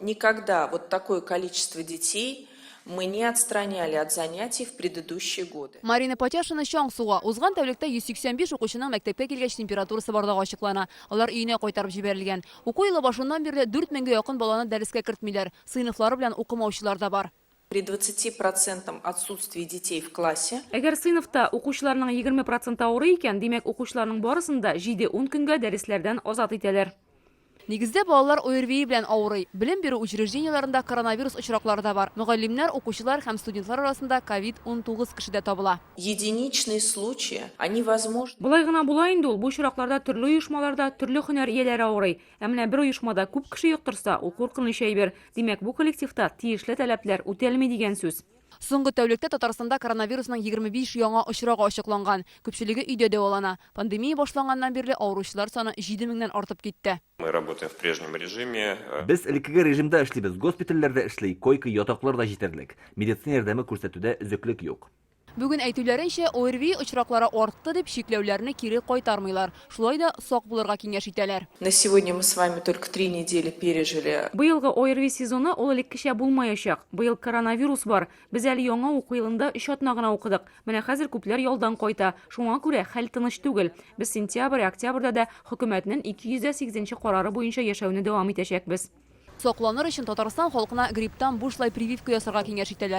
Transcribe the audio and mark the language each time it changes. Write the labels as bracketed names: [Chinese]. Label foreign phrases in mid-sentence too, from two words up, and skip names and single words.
[Russian] Никогда вот такое количество детей мы не отстраняли от занятий в предыдущие годы. [Tatar] Марина Потяшина Шаңсуға узган тәүлектә 185 укучының мәктәпкә килгәч температурасы барлыгы ачыклана. Алар өенә кайтарып җибәрелгән. Уку елы башыннан бирле 4000-гә якын баланы дәреска кертмиләр. Сыйныфлары белән укымаучылар да бар. [Russian] При 20% отсутствии детей в классе. [Tatar] Әгәр сыйныфта укучыларның 20% авырый икән, димәк укучыларның барысында 7-10 көнгә дәресләрдән азат итәләр. Нигездә балалар ОРВИ белән авырый. Белем бирү учреждениеларында коронавирус очраклары да бар. Мөгаллимнәр, укучылар һәм студентлар арасында COVID-19 кешедә табыла. [Russian] Единичные случаи, они возможны. [Tatar] Булай гына була инде ул. Бу очракларда төрле оешмаларда төрле һөнәр ияләре авырый. Ә менә бер оешмада күп кеше йоктырса, ул куркыныч әйбер. Димәк, бу коллективта тиешле таләпләр үтәлми дигән сүз. Соңгы тәүлектә Татарстанда коронавирусның 25 яңа очрагы ачыкланган. Күпчелеге өйдә дәвалана. Пандемия башланганнан бирле авыручылар саны 7000-дән артып китте. [Russian] Мы работаем в прежнем режиме. [Tatar] Без элеккеге режимда эшлибез. Госпитальләрдә эшли, койка, ятаклар да җитәрлек. Медицина ярдәме күрсәтүдә өзеклек юк. Бүген әйтүләренчә, ОРВИ очраклары артты дип шикләүләрне кире кайтармыйлар. Шулай да сак булырга киңәш итәләр. [Russian] На сегодня мы с вами только 3 недели пережили. [Tatar] Быелгы ОРВИ сезоны ул элеккечә булмаячак. Быел коронавирус бар. Без әле яңа уку елында эш атна гына укыдык. Менә хәзер күпләр ялдан кайта. Шуңа күрә хәл тыныч түгел. Без сентябрь-октябрьдә дә хөкүмәтнең 208 карары буенча яшәүне дәвам итәчәкбез. Сакланыр өчен Татарстан халкына грипптан бушлай прививка ясарга киңәш итәләр.